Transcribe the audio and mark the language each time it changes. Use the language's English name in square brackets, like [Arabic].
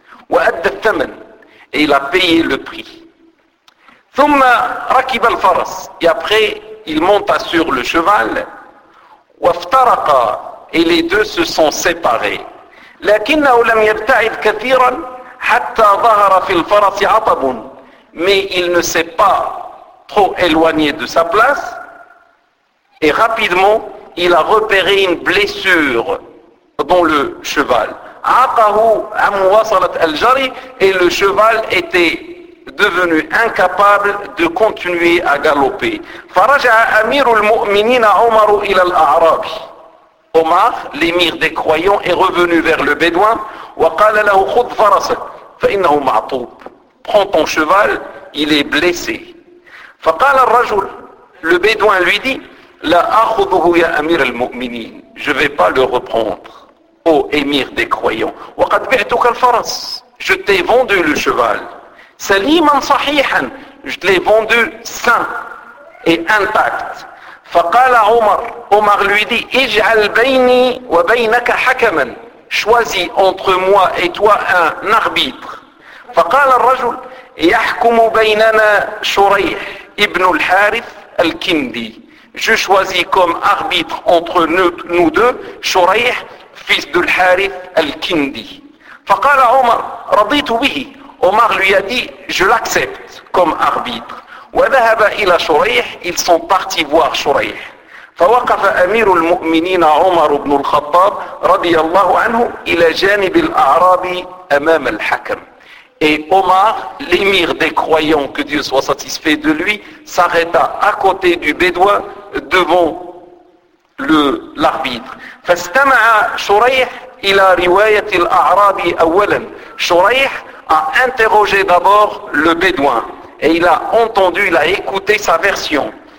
[Arabic] وأدى الثمن [French] et il a payé le prix. [Arabic] ثم ركب الفرس [French] et après il monta sur le cheval [Arabic] وافترقا [French] et les deux se sont séparés [Arabic] لكنه لم يبتعد كثيرا حتى ظهر في الفرس عطب [French] mais il ne s'est pas trop éloigné de sa place et rapidement il a repéré une blessure dans le cheval [Arabic] عطه عم وصلت الجري [French] et le cheval était devenu incapable de continuer à galoper. [Arabic] فرجع أمير المؤمنين عمر إلى الأعرابي. [French] Omar, l'émir des croyants, est revenu vers le bédouin. [Arabic] وقال له خذ فرسك فإنه معطوب. [French] Prends ton cheval, il est blessé. [Arabic] فقال الرجل, [French] le bédouin lui dit, [Arabic] لا أخذه يا أمير المؤمنين. [French] Je ne vais pas le reprendre, ô émir des croyants. [Arabic] وقد بعتك الفرس. [French] Je t'ai vendu le cheval. [Arabic] سليما صحيحا [French] je l'ai vendu sain et intact [Arabic] فقال عمر [French] عمر lui dit [Arabic] اجعل بيني وبينك حكما [French] choisis entre moi et toi un arbitre [Arabic] فقال الرجل يحكم بيننا شريح ابن الحارث الكندي [French] je choisis comme arbitre entre nous deux شريح fils de الحارث الكندي [Arabic] فقال عمر رضيت به [French] Omar lui a dit, je l'accepte comme arbitre. [Arabic] وذهب إلى شريح, [French] ils sont partis voir شريح. [Arabic] فوقف أمير المؤمنين عمر بن الخطاب رضي الله عنه إلى جانب الأعرابي أمام الحكم. [French] Et Omar, l'émir des croyants, que Dieu soit satisfait de lui, s'arrêta à côté du bédouin devant l'arbitre. [Arabic] فاستمع شريح إلى رواية الأعرابي أولا. [French] شريح a interrogé d'abord le bédouin et il a entendu, il a écouté sa version.